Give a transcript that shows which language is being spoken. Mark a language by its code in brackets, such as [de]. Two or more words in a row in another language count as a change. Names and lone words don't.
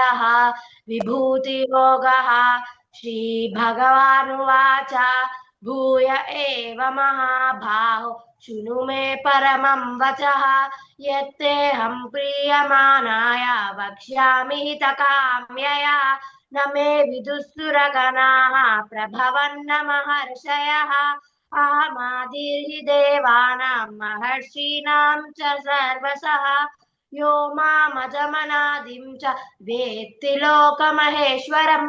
[sa] విభూతి యోగ. శ్రీ భగవానువాచ. భూయ ఏవ మహాబాహో శృణు మే పరమం వచః. యత్తేహం ప్రీయమానాయ వక్ష్యామి హితకామ్యయ. न मे विदुःसुरगणाः प्रभवन्न महर्षयः. अहमादिर्हि देवानां महर्षीणां च सर्वसः. यो मामजमनादिं च वेत्ति लोकमहेश्वरम्.